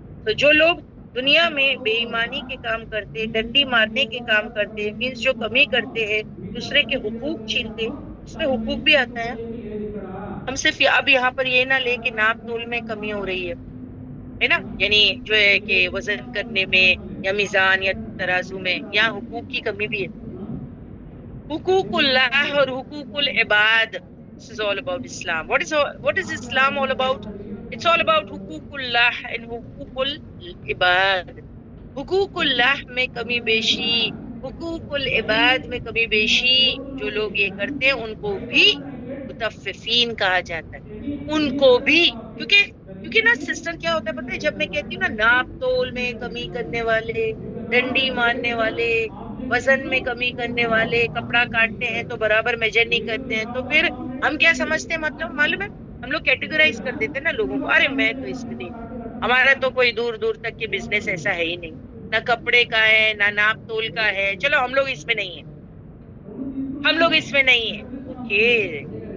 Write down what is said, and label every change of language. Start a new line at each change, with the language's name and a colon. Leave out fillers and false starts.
Hindi: तो जो लोग दुनिया में बेईमानी के काम करते, डंडी मारने के काम करते, मीन्स जो कमी करते हैं, दूसरे के हुकूक छीनते, उसमें हुकूक भी आता है। हम सिर्फ अब यहाँ पर ये ना ले कि नाप तोल में कमी हो रही है ना, यानी जो है कि वजन करने में या मीजान या तराजू में, यहाँ हुकूक की कमी भी है। हुकूकुल्लाह और हुकूकुल इबाद,
English: this is all about Islam. What is Islam all about? It's all about
Hindi: हुकूकुल्लाह
English: and
Hindi: हुकूकुल इबाद। हुकूकुल्लाह में कमी बेशी, हुकूकुल इबाद में कमी बेशी जो लोग ये करते हैं उनको भी मुतफ्फिफीन कहा जाता है उनको भी। क्योंकि ना सिस्टर क्या होता है पता है, जब मैं कहती हूँ ना नाप तोल में कमी करने वाले, डंडी मारने वाले, वजन में कमी करने वाले, कपड़ा काटते हैं तो बराबर मेजर नहीं करते हैं, तो फिर हम क्या समझते हैं, मतलब मालूम है, हम लोग कैटेगराइज कर देते हैं ना लोगों को, अरे मैं तो इसमें नहीं, हमारा तो कोई दूर दूर तक के बिजनेस ऐसा है ही नहीं, ना कपड़े का है ना नाप तोल का है, चलो हम लोग इसमें नहीं है, हम लोग इसमें नहीं है, ओके।